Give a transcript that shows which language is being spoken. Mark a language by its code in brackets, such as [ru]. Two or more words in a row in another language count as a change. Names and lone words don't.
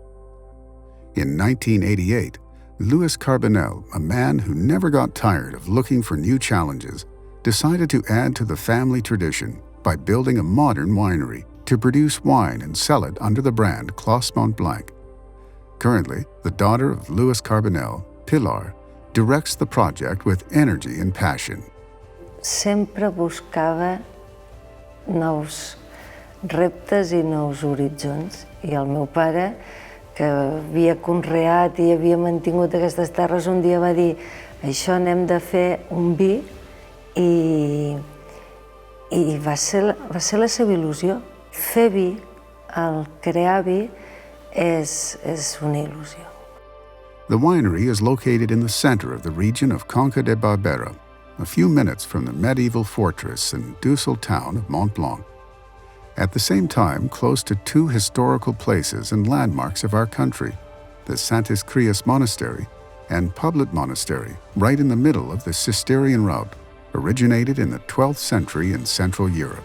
[en] In 1988, Louis Carbonel, a man who never got tired of looking for new challenges, decided to add to the family tradition by building a modern winery to produce wine and sell it under the brand Clos Montblanc. Currently, the daughter of Louis Carbonel, Pilar, directs the project with energy and passion. [ca] Sempre buscava nous reptes i nous horitzons, i el meu pare, que havia conreat i havia mantingut aquestes terres, un dia va dir: això anem de fer un vi, i va ser la seva il·lusió. Fer vi, el crear vi, és una il·lusió. [en] The winery is located in the center of the region of Conca de Barbera, a few minutes from the medieval fortress and ducal town of Montblanc. At the same time, close to 2 historical places and landmarks of our country, the Santis Crias Monastery and Poblet Monastery, right in the middle of the Cistercian route, originated in the 12th century in Central Europe.